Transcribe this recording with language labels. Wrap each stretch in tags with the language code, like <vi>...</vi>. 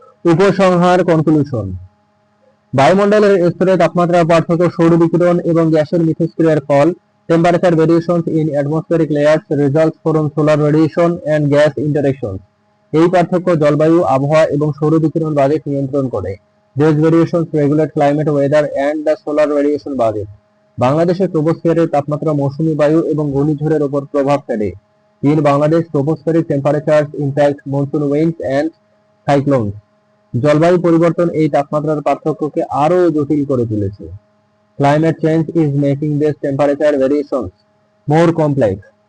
<bn>উপসংহার কনক্লুশন। বায়ুমণ্ডলের স্তরে তাপমাত্রার পার্থক্য সৌর বিকিরণ এবং গ্যাসের মিথস্ক্রিয়ার ফল।</bn> <en>Temperature variations in atmospheric layers results from solar radiation and gas interactions.</en> <bn>এই পার্থক্য জলবায়ু, আবহাওয়া এবং সৌর বিকিরণ বাজেট নিয়ন্ত্রণ করে।</bn> <en>These variations regulate climate, weather and the solar radiation budget.</en> <bn>বাংলাদেশের ট্রোপোস্ফিয়ারের তাপমাত্রা মৌসুমী বায়ু এবং ঘূর্ণিঝড়ের উপর প্রভাব ফেলে।</bn> <en>In Bangladesh tropospheric temperatures impact monsoon winds and cyclones.</en> <bn>জলবায়ু পরিবর্তন এই তাপমাত্রার পার্থক্যকে আরও জটিল করে তুলেছে।</bn> <en>Climate change is making this temperature variations more complex.</en>